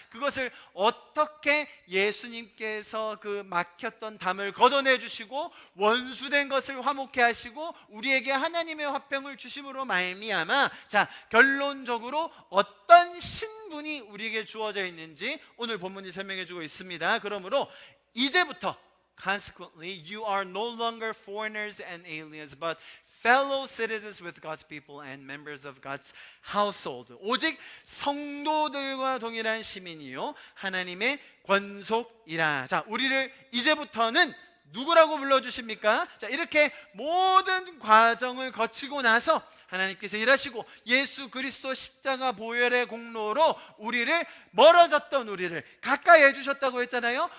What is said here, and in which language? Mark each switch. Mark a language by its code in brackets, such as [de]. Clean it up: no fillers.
[ko] 그것을 어떻게 예수님께서 그 막혔던 담을 걷어내 주시고 원수된 것을 화목케 하시고 우리에게 하나님의 화평을 주심으로 말미암아, 자, 결론적으로 어떤 신분이 우리에게 주어져 있는지 오늘 본문이 설명해 주고 있습니다. 그러므로 이제부터 [en] consequently, you are no longer foreigners and aliens, but fellow citizens with God's people and members of God's household. [ko] 오직 성도들과 동일한 시민이요 하나님의 권속이라. 자, 우리를 이제부터는 누구라고 불러주십니까? 자, 이렇게 모든 과정을 거치고 나서 하나님께서 일하시고 예수 그리스도 십자가 보혈의 공로로 우리를, 멀어졌던 우리를 가까이 해주셨다고 했잖아요.